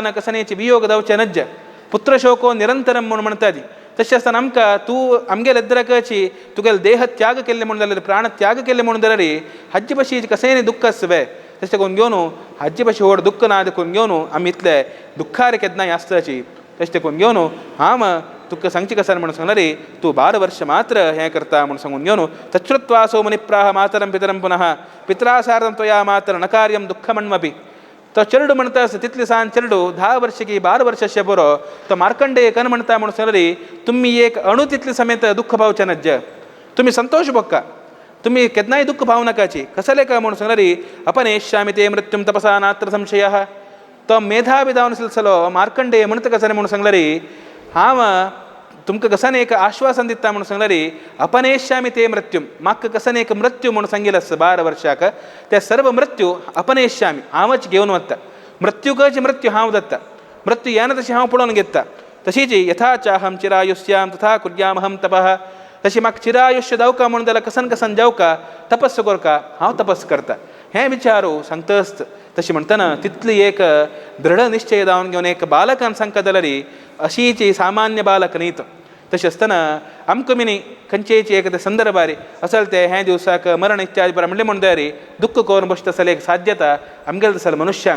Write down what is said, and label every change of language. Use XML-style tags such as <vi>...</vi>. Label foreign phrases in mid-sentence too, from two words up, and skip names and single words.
<kok>कसनेची वियोग जावचे नज्ज</kok> <sa>पुत्रशोको निरंतरम</sa> <kok>म्हणून म्हणटाती तशें आसतना आमकां तूं आमगेले एद्राकाची तुगेले देह त्याग केल्ले म्हणून जाल्यार प्राण त्याग केल्ले म्हणून जाल्यार हज्ज पशी कशेंय दुःख आसवे तशें करून घेवन हज्ज पशी व्हड दुःख ना करून घेवन आमी इतले दुःखार केदनाय आसताची तशें करून घेवन हांव तुका सांगची कसन म्हणून सांगल्यार तूं 12 वर्ष मात्र हें करता म्हणून सांगून घेवन</kok> <sa>तच्छ्रुत्वासो मुनिप्राह मातरं पितरं पुनः पित्रा सार्धं त्वया मातर न कार्यं दुःखमन्मपि</sa> <kok>तो चरडू म्हणतास तितले सान चरडू 10 वर्ष की 12 वर्षाचे बरो तो मार्कंडेय कन म्हणता म्हणून सांगल्यार तुम्ही एक अणू तितले समेत दुःख भावचे नज्ज तुम्ही संतोष भोगका तुम्ही केदनाय दुःख भाव नाकाची कसले का म्हणून सांगल्यार</kok> <sa>अपनेष्यामि ते मृत्युं तपसा नात्र</sa> <kok>संशयः तो मेधावी जावन सलो मार्कंडेय म्हणता कसले म्हणून सांगल्यार हांव तुमकां कसन एक आश्वासन दिता म्हणून सांगल्यार</kok> <sa>अपनेष्यामि ते मृत्युं</sa> <kok>म्हाका कसन एक मृत्यू म्हणून सांगिल्लो 12 वर्षाक ते सर्व मृत्यू अपनेष्यामि हांवच घेवन वता मृत्यूकच मृत्यू हांव दत्ता मृत्यू येना तशें हांव पळोवन घेता तशीच</kok> <sa>यथा चाहम चिरायुष्यां तथा कुर्यामहं तपः</sa> <kok>तशी म्हाका चिरायुष्य जावका म्हणून जाल्यार कसन कसन जावका तपस्स करका हांव तपस्स करता हें विचारू सांगता आसत तशी म्हणताना तिथली एक दृढ निश्चय जावन घेवन एक बालकान सांगता जाल्यार अशीची सामान्य बालक न्हीत. तशें आसतना आमकां मिनी खंयचेची एक संदर्भारी असल ते हे दिवसाक मरण इत्यादी पर म्हणले म्हण तयारी दुख्ख करून बसता जाल्यार एक साध्यता आमगेले तसलो मनुश्यांक.</kok>